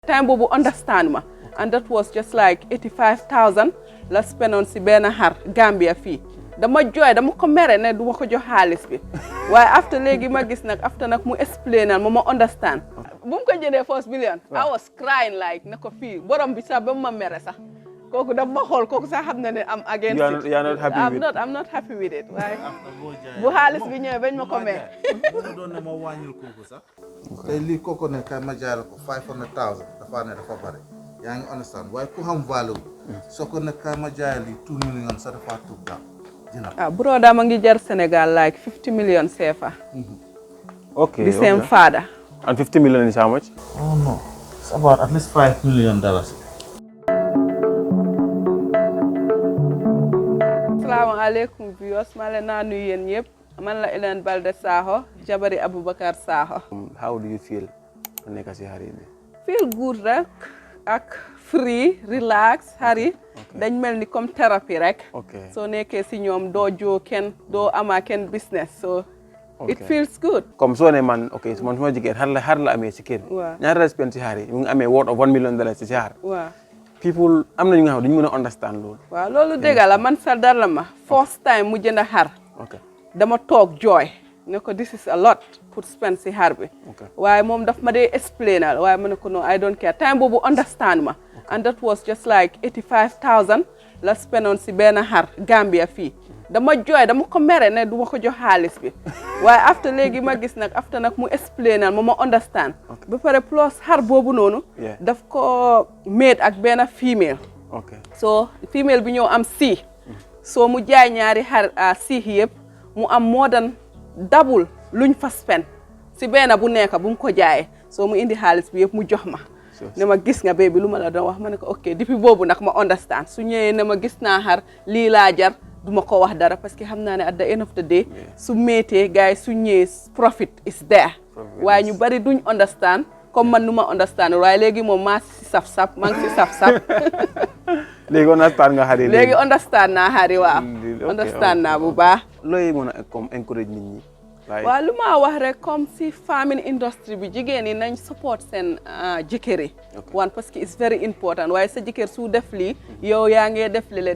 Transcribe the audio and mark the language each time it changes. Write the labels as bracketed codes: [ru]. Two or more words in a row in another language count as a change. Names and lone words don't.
[wo] Time bobu understand ma, [en] and that was just like 85,000 [wo] la [en] spend on [wo] si benn xar Gambia fii dama jooy dama ko mere ne duma ko jox xaalis bi waaye after léegi ma gis nag after nag mu explainal ma understand bu mu ko jëndee [en] first million I was crying like [wo] ne ko fii borom bi sax ba ma mere sax kooku dama ma xool kooku sax xam na ne am [en] against it. You are not happy with it. I'm not happy with it [wo] waaye bu xaalis bi ñëwee bañ ma ko mee doon ne ma wàññil kooku sax tey lii kooku ne kay ma jaay ko 500,000 dafa ne dafa bari yaa ngi understand waaye ku xam value soo ko ne kay ma jaay lii 2 million sax dafa tuub daal broda ma ngi jar Sénégal [en] like 50 million CFA. Okay. The same father. And 50 million is how much? Oh no, it's about at least $5 million. Assalamualaikum viewers, [wo] maa leen naa nuyu yéen ñëpp man la Ellen Balde Sakho jabari Aboubacar Sakho. [en] How do you feel [wo] nekk si xar yi? [en] Feel good [wo] rek ak free relax xar yi dañ mel ni [fr] comme thérapie [wo] rek. soo nekkee si ñoom doo joo kenn doo ama kenn business [en] so it feels good. [wo] Comme soo ne man man suma jigéen xar la amee si kër. ñaata la spend si xar yi mu ngi amee [en] worth of $1 million [wo] si xar. People am na ñu nga xam duñu mën a understand loolu. waaw loolu dëgg la man sa dara ma [en] first time [wo] mu jënd xar. [en] dama toog jooy [wo] ne ko [en] this is a lot pour spend [wo] si xar bi. waaye moom daf ma dee explainal waaye ma ne ko [en] no I don't care [wo] time boobu understand ma. [en] and that was just like 85,000 [wo] la [en] spend on [wo] si benn xar Gambia fii. dama jooy dama ko mere ne duma ko jox xaalis bi waaye after léegi ma gis nag after nag mu explainal ma understand ba pare plus xar boobu noonu daf ko made ak benn female so female bi ñëw am sii so mu jaay ñaari xar sii yëpp mu am [en] more than double [wo] luñ fa spend si benn bu nekk bu mu ko jaayee so mu indi xaalis bi yëpp mu jox ma ne ma gis nga baby lu ma la doon wax ma ne ko ok depuis boobu nag ma understand su ñëwee ne ma gis naa xar lii laa jar duma ko wax dara [fr] parce que [wo] xam naa ne [en] at the end of the day [wo] su méetee gars yi su ñëwee [en] profit is there [wo] waaye ñu bari duñ understand comme man nu ma understand waaye léegi moom maa si saf-saf maa ngi si saf-saf léegi understand nga xari léegi understand naa xari waaw understand naa bu baax looy mën a comme encourage nit ñi waaw lu ma wax rek comme si [en] farming industry [wo] bi jigéen yi nañ support seen jëkkër yi wan [fr] parce que [en] it's very important [wo] waaye sa jëkkër su def lii yow yaa ngee def lile